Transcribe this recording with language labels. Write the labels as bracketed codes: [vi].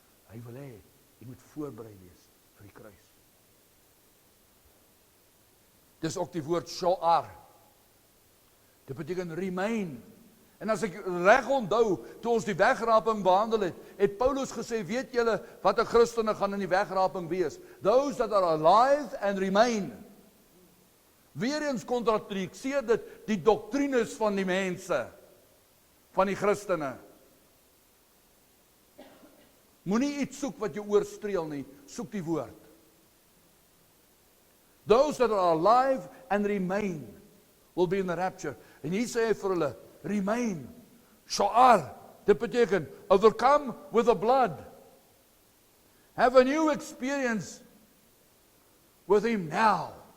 [af] Hy wil hê, jy moet voorberei wees vir die kruis. Dis ook die woord sho'ar. Dit beteken remain. En as ek reg onthou, toe ons die wegraping behandel het, het Paulus gesê, weet julle wat 'n Christene gaan in die wegraping wees? [en] Those that are alive and remain. [af] Weereens kontradikseer dit die doktrines van die mense, van die Christene. Moenie iets soek wat jou oorstreel nie, soek die woord. [en] Those that are alive and remain will be in the rapture. [af] En hier sê hy vir hulle, remain, sho'ar, dit beteken, [en] overcome with the blood. Have a new experience with him now.